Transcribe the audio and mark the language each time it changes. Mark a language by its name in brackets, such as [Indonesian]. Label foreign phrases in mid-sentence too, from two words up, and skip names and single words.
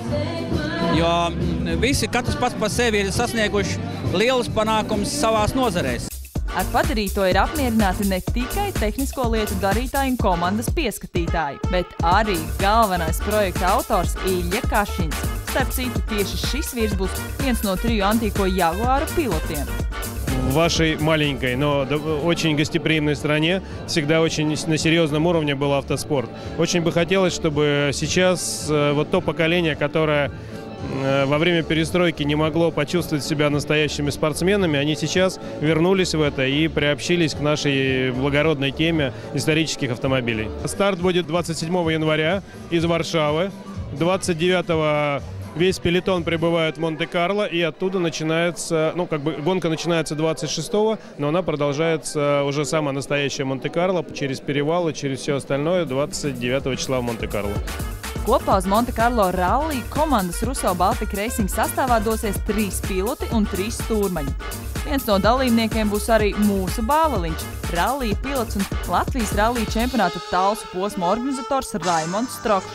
[Latvian] Jo katrs pats par sevi ir sasnieguši lielus panākumus savās nozarēs. Ar padarīto ir apmierināti ne tikai tehnisko lietu darītāji un komandas pieskatītāji, bet arī galvenais projekta autors Ilja Kašiņs. Starp citu, tieši šis vīrs būs viens no 3 antīko Jaguāru pilotiem. [Russian] В вашей маленькой, но очень гостеприимной стране всегда очень на серьезном уровне был автоспорт. Очень бы хотелось, чтобы сейчас вот то поколение, которое во время перестройки не могло почувствовать себя настоящими спортсменами, они сейчас вернулись в это и приобщились к нашей благородной теме исторических автомобилей. Старт будет 27 января из Варшавы, 29 весь пелетон прибывает в Монте-Карло, и оттуда начинается, гонка начинается 26-го, но она продолжается уже самая настоящая Монте-Карло, через перевалы, через все остальное, 29 числа в Монте-Карло. [Latvian] Kopā uz Monte-Karlo rallija komandas Russo Baltic Racing sastāvā dosies 3 piloti un 3 stūrmaņi. Viens no dalībniekiem būs arī mūsu Bāveliņš, rallija pilots un Latvijas rallija čempionāta talsu posma organizators Raimonds Strokšs.